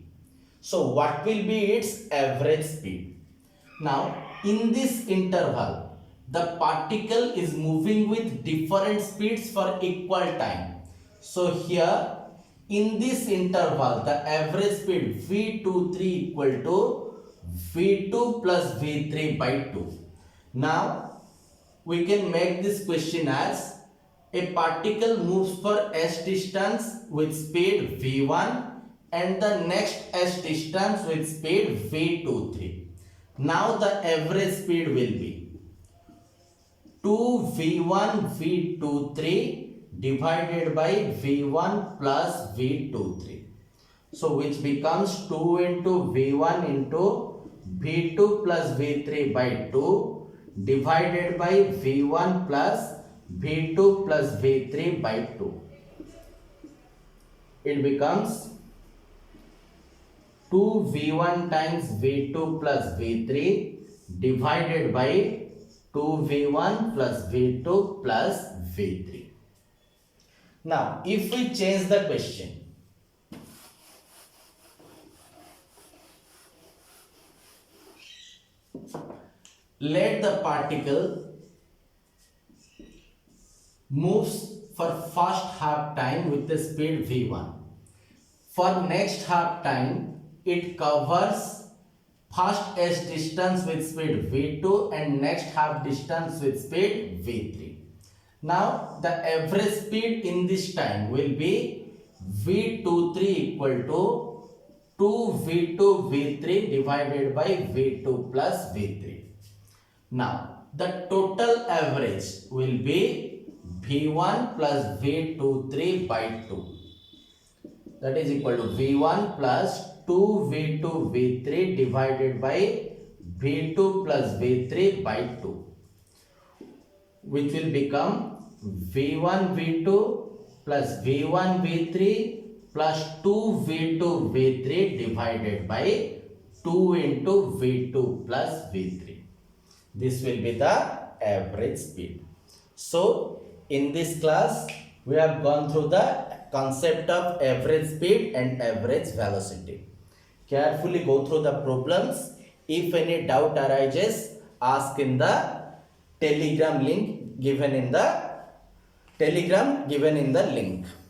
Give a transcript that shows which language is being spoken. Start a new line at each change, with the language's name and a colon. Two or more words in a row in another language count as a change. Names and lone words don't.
English: So what will be its average speed? Now in this interval, the particle is moving with different speeds for equal time. So here in this interval, the average speed v23 equal to v2 plus v3 by 2. Now we can make this question as a particle moves for s distance with speed v1 and the next s distance with speed v23. Now the average speed will be 2v1 v23 divided by v1 plus v23. So which becomes 2 into v1 into v2 plus v3 by 2 divided by v1 plus v2 plus v3 by 2. It becomes 2v1 times v2 plus v3 divided by 2v1 plus v2 plus v3. Now if we change the question, Let the particle moves for first half time with the speed v1. For next half time, it covers first s distance with speed v2 and next half distance with speed v3. Now the average speed in this time will be v23 equal to 2v2 v3 divided by v2 plus v3. Now the total average will be v1 plus v23 by 2. That is equal to v1 plus 2v2 v3 divided by v2 plus v3 by 2, which will become v1 v2 plus v1 v3 plus 2v2 v3 divided by 2 into v2 plus v3. This will be the average speed. So in this class we have gone through the concept of average speed and average velocity. Carefully go through the problems. If any doubt arises, ask in the telegram given in the link.